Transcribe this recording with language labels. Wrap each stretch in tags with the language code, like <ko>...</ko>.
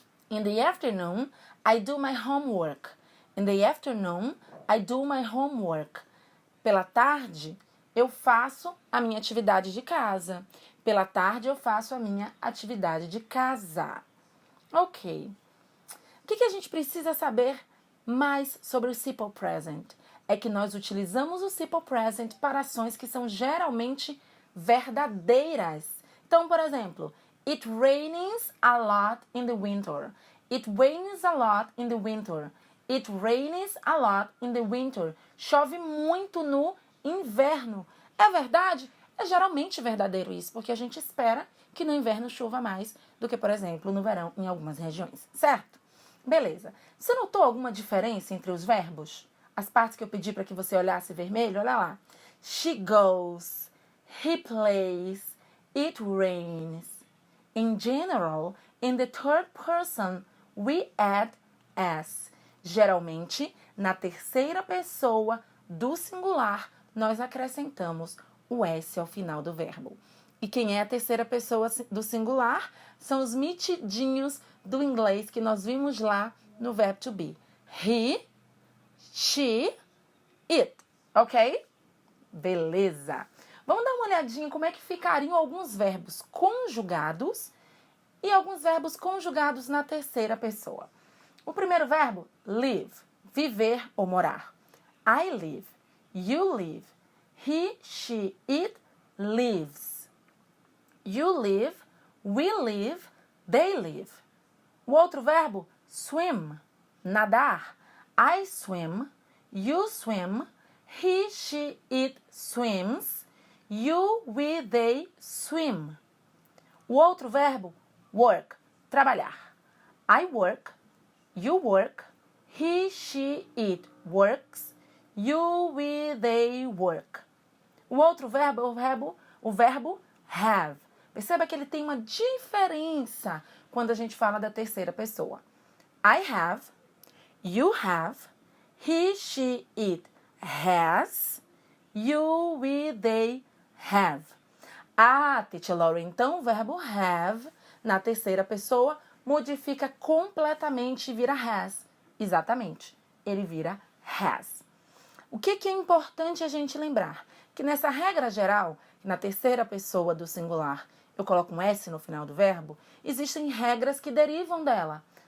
<en>In the afternoon, I do my homework. In the afternoon, I do my homework.</en> <pt>Pela tarde, eu faço a minha atividade de casa. Pela tarde, eu faço a minha atividade de casa. Ok. O que a gente precisa saber mais sobre o simple present? É que nós utilizamos o simple present para ações que são geralmente verdadeiras. Então, por exemplo,</pt> <en>it rains a lot in the winter. It rains a lot in the winter. It rains a lot in the winter.</en> <pt>Chove muito no inverno. É verdade? É geralmente verdadeiro isso, porque a gente espera que no inverno chova mais do que, por exemplo, no verão em algumas regiões, certo? Beleza. Você notou alguma diferença entre os verbos? As partes que eu pedi para que você olhasse vermelho, olha lá.</pt> <en>She goes. He plays. It rains. In general, in the third person, we add s.</en> <pt>Geralmente, na terceira pessoa do singular, nós acrescentamos o s ao final do verbo. E quem é a terceira pessoa do singular são os mitidinhos do inglês que nós vimos lá no verbo to be.</pt> <en>He, she, it. Ok?</en> <pt>Beleza. Vamos dar uma olhadinha em como é que ficariam alguns verbos conjugados e alguns verbos conjugados na terceira pessoa. O primeiro verbo, live, viver ou morar.</pt> <en>I live, you live, he, she, it lives. You live, we live, they live.</en> <pt>O outro verbo,</pt> <en>swim, nadar. I swim, you swim, he, she, it swims, you, we, they swim.</en> <pt>O outro verbo, work, trabalhar.</pt> <en>I work, you work, he, she, it works, you, we, they work.</en> <pt>O outro verbo é o verbo have. Perceba que ele tem uma diferença quando a gente fala da terceira pessoa.</pt> <en>I have, you have, he, she, it has, you, we, they have.</en> <pt>Ah, Teacher Laurie, então o verbo have na terceira pessoa modifica completamente e vira has. Exatamente, ele vira has. O que é importante a gente lembrar? Que nessa regra geral, na terceira pessoa do singular, eu coloco um S no final do verbo, existem regras que derivam dela.</pt>